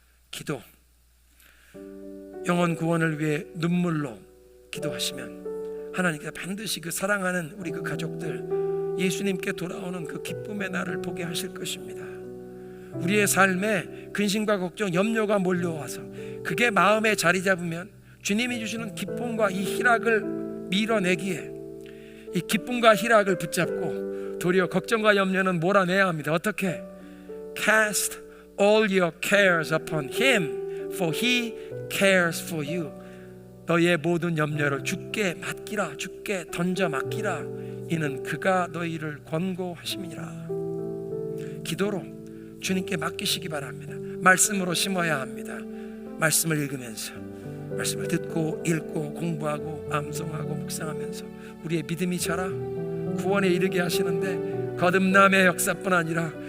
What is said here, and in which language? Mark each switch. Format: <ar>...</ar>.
<ko>기도, 영혼 구원을 위해 눈물로 기도하시면 하나님께서 반드시 그 사랑하는 우리 그 가족들 예수님께 돌아오는 그 기쁨의 날을 보게 하실 것입니다. 우리의 삶에 근심과 걱정, 염려가 몰려와서 그게 마음에 자리 잡으면 주님이 주시는 기쁨과 이 희락을 밀어내기에 이 기쁨과 희락을 붙잡고 도리어 걱정과 염려는 몰아내야 합니다. 어떻게?</ko> <en>Cast all your cares upon Him, for He cares for you.</en> <ko>너희의 모든 염려를 주께 맡기라, 주께 던져 맡기라. 이는 그가 너희를 권고하심이라. 기도로 주님께 맡기시기 바랍니다. 말씀으로 심어야 합니다. 말씀을 읽으면서, 말씀을 듣고 읽고 공부하고 암송하고 묵상하면서 우리의 믿음이 자라 구원에 이르게 하시는데, 거듭남의 역사뿐 아니라</ko>